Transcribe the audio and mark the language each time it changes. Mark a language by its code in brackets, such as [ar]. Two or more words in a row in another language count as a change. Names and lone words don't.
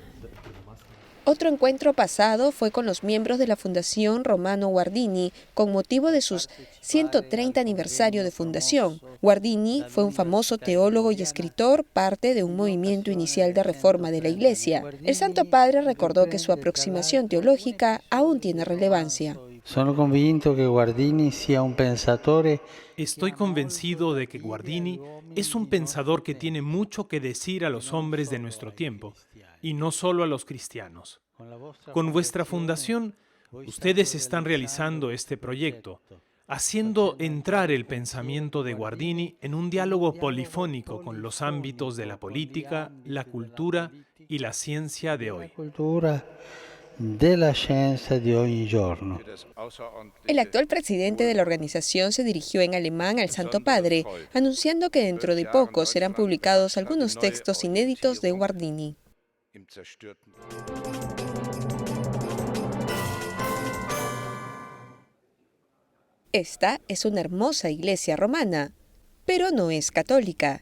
[es] Otro encuentro pasado fue con los miembros de la Fundación Romano Guardini, con motivo de sus 130 aniversario de fundación. Guardini fue un famoso teólogo y escritor, parte de un movimiento inicial de reforma de la Iglesia. El Santo Padre recordó que su aproximación teológica aún tiene relevancia. [it] Sono convinto che Guardini sia un pensatore. [es] Estoy convencido de que Guardini es un pensador que tiene mucho que decir a los hombres de nuestro tiempo, y no solo a los cristianos. Con vuestra fundación, ustedes están realizando este proyecto, haciendo entrar el pensamiento de Guardini en un diálogo polifónico con los ámbitos de la política, la cultura y la ciencia de hoy. [it] Della scienza di ogni giorno. [es] El actual presidente de la organización se dirigió en alemán al Santo Padre, anunciando que dentro de poco serán publicados algunos textos inéditos de Guardini. Esta es una hermosa iglesia romana, pero no es católica.